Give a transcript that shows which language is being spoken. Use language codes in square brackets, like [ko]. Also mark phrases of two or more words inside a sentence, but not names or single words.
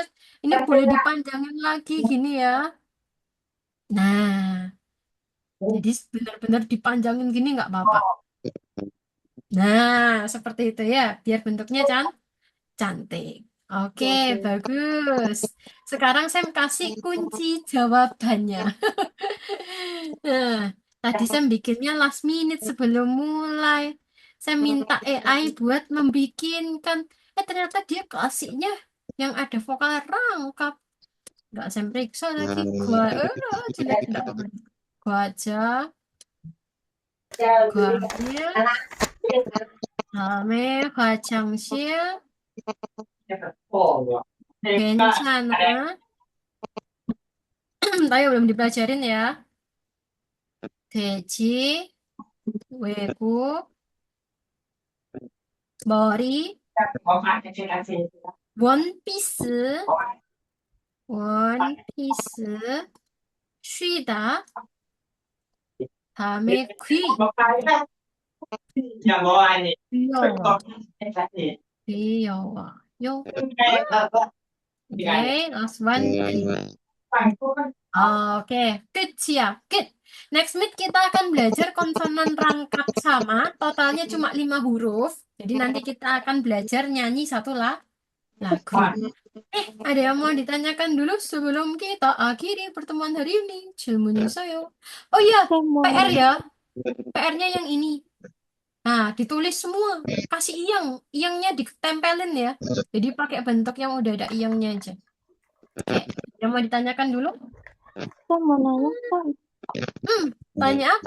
[id] Ini boleh dipanjangin lagi gini ya. Nah, jadi benar-benar dipanjangin gini nggak apa-apa. Nah, seperti itu ya, biar bentuknya cantik. Oke, bagus. Sekarang saya kasih kunci jawabannya. Nah, tadi saya bikinnya [en] last minute [id] sebelum mulai. Saya minta AI buat membikinkan. Ternyata dia kasihnya yang ada vokal rangkap. Nggak saya periksa lagi. Jelek nggak. Gua aja. Guanya. [ko] 다음에 화장실 괜찮아. [id] Tapi belum dipelajarin ya. [ko] 돼지, 외국, 머리, 원피스, 쉬다, 다음에 귀여워요. [en] Oke, last one. Oke, [ko] 끝이야. 끝. [en] Next meet [id] kita akan belajar konsonan rangkap sama, totalnya cuma 5 huruf. Jadi nanti kita akan belajar nyanyi satu lagu. Ada yang mau ditanyakan dulu sebelum kita akhiri pertemuan hari ini? [ko] 질문 있어요. [id] Oh iya, PR ya. PR-nya yang ini. Nah, ditulis semua. Kasih iyangnya ditempelin ya. Jadi pakai bentuk yang udah ada iyangnya aja. Oke, yang mau ditanyakan dulu? Saya mau nanya, Kak, Tanya apa?